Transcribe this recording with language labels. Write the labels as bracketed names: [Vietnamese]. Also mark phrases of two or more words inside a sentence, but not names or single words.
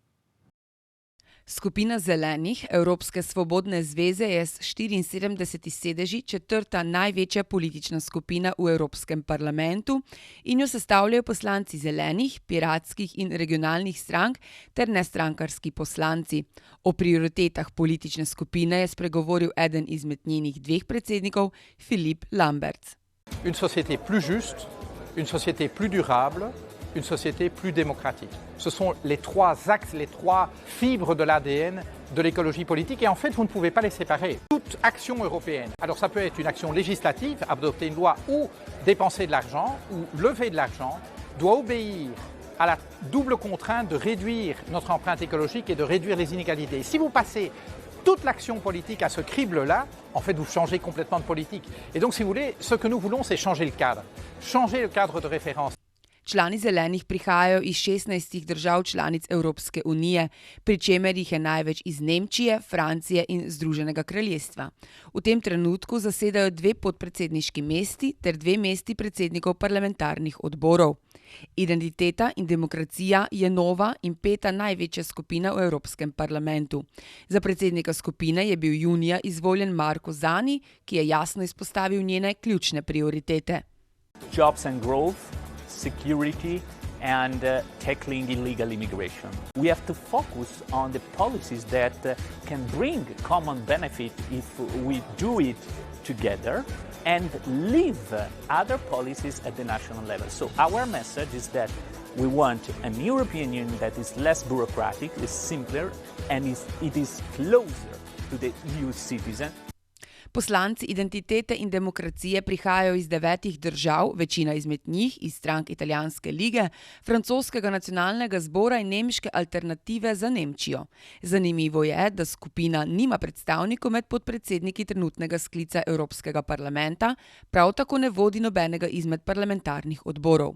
[Slovenian] Skupina Zelenih Evropske svobodne zveze je s 74 sedeži četrta največja politična skupina v Evropskem parlamentu in jo sestavljajo poslanci zelenih, piratskih in regionalnih strank ter nestrankarski poslanci. O prioritetah politične skupine je spregovoril eden izmed njenih 2 predsednikov, Philippe Lamberts. [French] Une société plus juste, une société plus durable, une société plus démocratique. Ce sont les 3 axes, les 3 fibres de l'ADN de l'écologie politique et en fait, vous ne pouvez pas les séparer. Toute action européenne, alors ça peut être une action législative, adopter une loi ou dépenser de l'argent ou lever de l'argent, doit obéir à la double contrainte de réduire notre empreinte écologique et de réduire les inégalités. Et si vous passez toute l'action politique à ce crible-là, en fait, vous changez complètement de politique. Et donc, si vous voulez, ce que nous voulons, c'est changer le cadre de référence. [Slovenian] Člani zelenih prihajajo iz 16 držav članic Evropske unije, pri čemer jih je največ iz Nemčije, Francije in Združenega kraljestva. V tem trenutku zasedajo 2 podpredsedniški mesti ter 2 mesti predsednikov parlamentarnih odborov. Identiteta in demokracija je nova in 5. največja skupina v Evropskem parlamentu. Za predsednika skupine je bil junija izvoljen Marko Zani, ki je jasno izpostavil njene ključne prioritete. [English] Jobs and growth, security and tackling illegal immigration. We have to focus on the policies that can bring common benefit if we do it together and leave other policies at the national level. So our message is that we want an European Union that is less bureaucratic, is simpler and it is closer to the EU citizen. [Slovenian] Poslanci identitete in demokracije prihajajo iz 9 držav, večina izmed njih iz strank Italijanske lige, francoskega nacionalnega zbora in nemške alternative za Nemčijo. Zanimivo je, da skupina nima predstavnikov med podpredsedniki trenutnega sklica Evropskega parlamenta, prav tako ne vodi nobenega izmed parlamentarnih odborov.